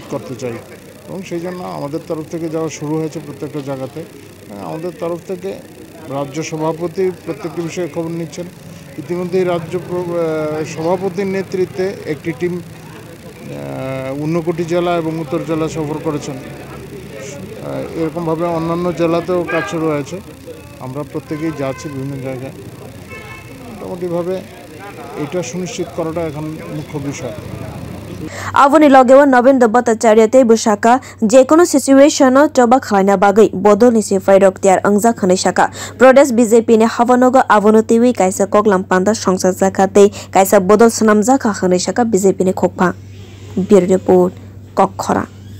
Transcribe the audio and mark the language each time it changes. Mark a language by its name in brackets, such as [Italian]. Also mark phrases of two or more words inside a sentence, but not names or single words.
[Bangla] করতে চাই এবং সেই জন্য আমাদের তরফ থেকে যাওয়া শুরু হয়েছে প্রত্যেকটা জায়গাতে আমাদের তরফ থেকে রাজ্য সভাপতি প্রত্যেকটি বিষয়ে খবর নিচ্ছেন ইতিমধ্যেই রাজ্য সভাপতির নেতৃত্বে একটি টিম ঊনকোটি জেলা এবং উত্তর জেলা সফর করেছেন এরকমভাবে অন্যান্য জেলাতেও কাজ শুরু হয়েছে আমরা প্রত্যেকেই যাচ্ছি বিভিন্ন জায়গায় মোটামুটিভাবে এটা সুনিশ্চিত করাটা এখন মুখ্য বিষয় [Kok Borok] Avoni logewa Navendu Bhattacharya te busaka je kono situation no choba khaina bagai bodol ni sifai rok tiar angja khanai shaka Pradesh BJP ni havanogo avono tiwi kaisa koklam panda songsa jaka te kaisa bodol sanam jaka khanai shaka BJP ni khokpa [English] Bureau Report [Kok Borok] Kokhara